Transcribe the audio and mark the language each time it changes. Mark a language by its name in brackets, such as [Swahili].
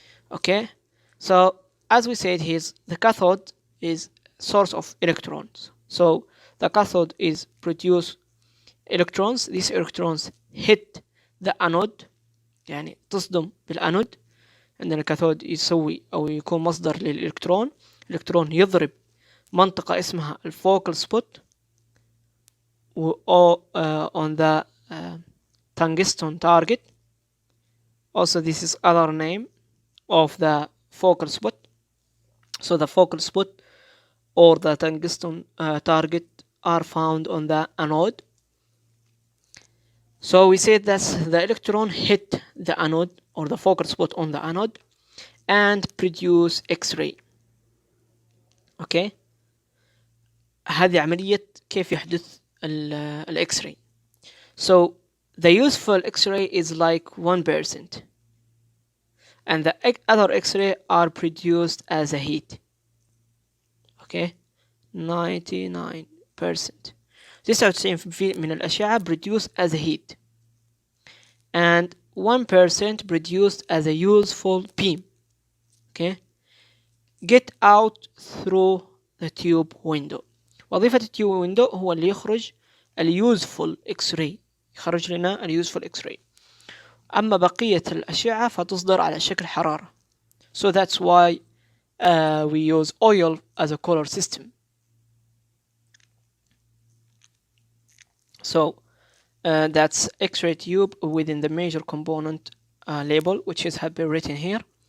[English] Okay, so as we said here, the cathode is source of electrons. So the cathode is produce electrons. These electrons hit the anode, [Arabic] يعني تصدم بالانود. عندنا الكاثود يسوي او يكون مصدر للالكترون. الالكترون يضرب منطقة اسمها الفوكال سبوت [English] on the tungsten target. Also this is other name of the focal spot. So the focal spot or the tungsten target are found on the anode. So we said that the electron hit the anode or the focal spot on the anode and produce X-ray. [Arabic] Okay, هذه عملية كيف يحدث ال X-ray. [English] So the useful X-ray is like 1%, and the other X-ray are produced as a heat. Okay, 99%. 99% [Arabic] من الأشعة [English] produced as a heat, and 1% produced as a useful beam. Okay, get out through the tube window. [Arabic] وظيفة التيوب ويندو هو اللي يخرج اليوزفول X-ray، يخرج لنا اليوزفول X-ray. أما بقية الأشعة فتصدر على شكل حرارة. [English] So that's why we use oil as a color system. So that's X-ray tube within the major component label, which is have been written here.